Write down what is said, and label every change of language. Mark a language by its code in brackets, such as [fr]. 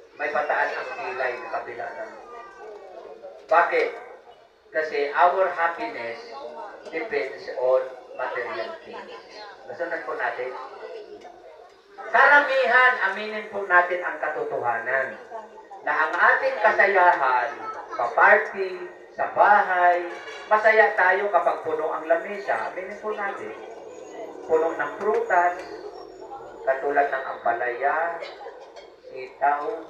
[tl] May pataas ang kilay sa kabila ng. Bakit? [en] Kasi our happiness depends on material things. [tl] Nasunod po natin. Karamihan, aminin po natin ang katotohanan na ang ating kasayahan, pa-party, sa bahay, masaya tayo kapag puno ang lamesa. Aminin po natin. Puno ng prutas, katulad ng ampalaya, sitaw.